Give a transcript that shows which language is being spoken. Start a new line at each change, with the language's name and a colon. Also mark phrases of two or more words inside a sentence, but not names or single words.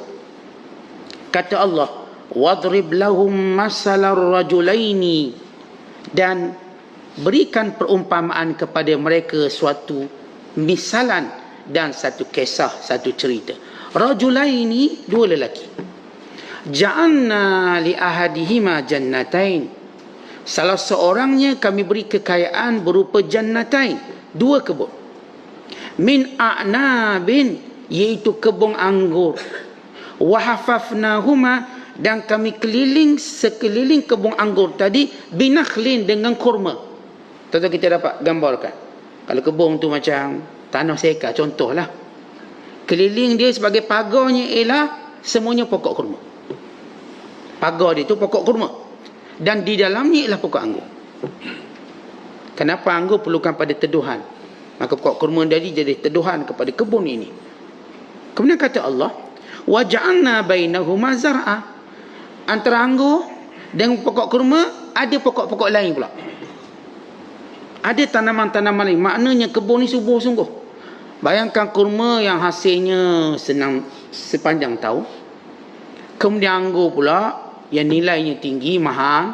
Malay: Kata Allah,
Arabic: واضرب لهم مثلا رجلين,
Malay: dan berikan perumpamaan kepada mereka suatu misalan dan satu kisah, satu cerita. Rajulaini, 2 lelaki.
Arabic: جعلنا لأحدهما جنتين,
Malay: salah seorangnya kami beri kekayaan berupa jannatain, 2 kebun.
Arabic: من أعناب,
Malay: iaitu kebun anggur.
Arabic: وحففناهما,
Malay: dan kami keliling sekeliling kebun anggur tadi binakhlin, dengan kurma. Tentu kita dapat gambarkan, kalau kebun tu macam tanah seka contohlah, keliling dia sebagai pagarnya ialah semuanya pokok kurma. Pagar dia tu pokok kurma, dan di dalamnya ialah pokok anggur. Kenapa anggur perlukan pada teduhan? Maka pokok kurma jadi teduhan kepada kebun ini. Kemudian kata Allah,
Arabic: وجعلنا بينهما زرعا,
Malay: antara anggur dengan pokok kurma ada pokok-pokok lain pula. Ada tanaman-tanaman lain. Maknanya kebun ni subur sungguh. Bayangkan kurma yang hasilnya senang sepanjang tahun. Kemudian anggur pula yang nilainya tinggi, mahal.